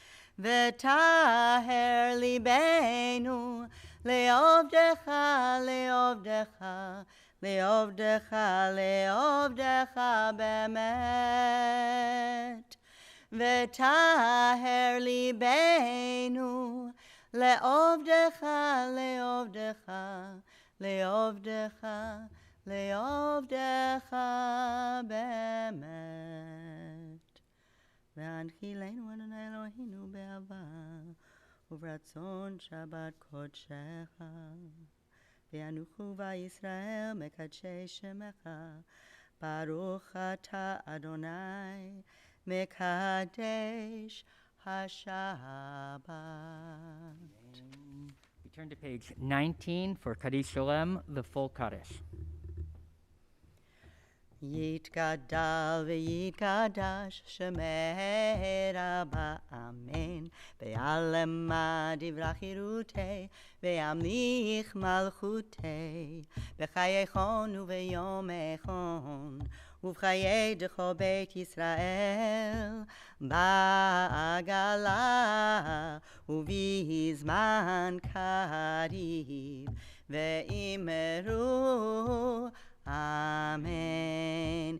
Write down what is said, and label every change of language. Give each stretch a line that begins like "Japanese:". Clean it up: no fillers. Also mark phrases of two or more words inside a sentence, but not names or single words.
Hebrew: וטהר לבנו לעבדך, לעבדך, לעבדך, לעבדך באמת. וטהר לבנו לעבדך, לעבדך, לעבדך, לעבדך באמת. והנחילנו אדוני אלוהינו באהבה וברצון שבת קדשך. וינוחו בה ישראל מקדשי שמך. ברוך אתה אדוני מקדש השבת.
English: We turn to page 19 for Kaddish Shalem, the full Kaddish.
Aramaic: יתגדל ויתקדש שמה רבא אמן ובעלמא די ברא כרעותה וימליך מלכותה בחייכון וביומיכון ובחיי דכל בית ישראל בעגלא ובזמן קריב ואמרו אמן.